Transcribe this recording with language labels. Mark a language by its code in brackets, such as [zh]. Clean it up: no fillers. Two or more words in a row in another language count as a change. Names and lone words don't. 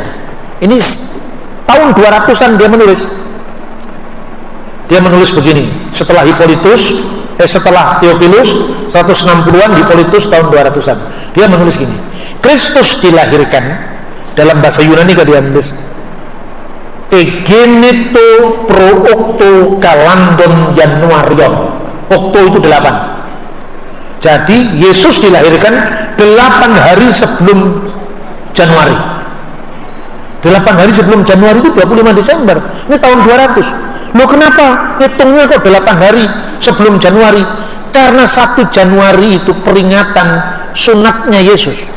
[id] Ini tahun 200-an dia menulis. Dia menulis begini, setelah Theophilus 160-an, Hippolytus tahun 200-an. Dia menulis gini, Kristus dilahirkan, dalam bahasa Yunani kan dia menulis [la] Egenito pro octo kalandon Januarion. [id] Octo itu 8. Jadi Yesus dilahirkan 8 hari sebelum Januari. 8 hari sebelum Januari itu 25 Desember. Ini tahun 200. Loh kenapa? Hitungnya kok 8 hari sebelum Januari? Karena 1 Januari itu peringatan sunatnya Yesus.